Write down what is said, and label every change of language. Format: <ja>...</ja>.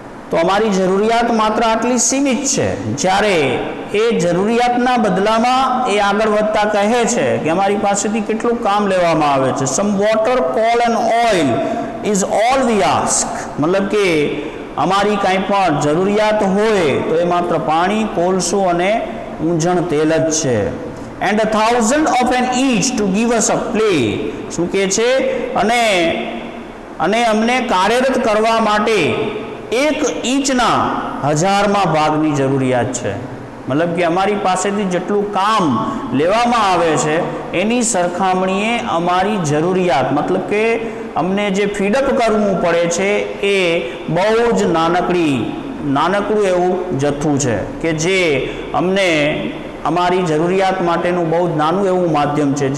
<gu>તો અમારી જરૂરિયાત માત્ર આટલી સીમિત છે. જ્યારે એ જરૂરિયાતના બદલામાં એ આગળ વધતા કહે છે કે અમારી પાસેથી કેટલું કામ લેવામાં આવે છે.</gu> <en>Some water, coal and oil is all we ask.</en> <gu>મતલબ કે અમારી કાંઈ પણ જરૂરિયાત હોય તો એ માત્ર પાણી, કોલસો અને ઊંજણ તેલ જ છે.</gu> <en>And 1,000 of an inch to give us a play.</en> <gu>શું કહે છે? અને અમને કાર્યરત કરવા માટે 1 ઇંચના 1000માં ભાગની જરૂરિયાત છે. મતલબ કે અમારી પાસેથી જેટલું કામ લેવામાં આવે છે એની સરખામણીએ અમારી જરૂરિયાત, મતલબ કે અમને જે ફીડઅપ કરવું પડે છે એ બહુ જ નાનકડું એવું જથ્થું છે કે જે અમને અમારી જરૂરિયાત માટેનું બહુ જ નાનું એવું માધ્યમ છે.</gu>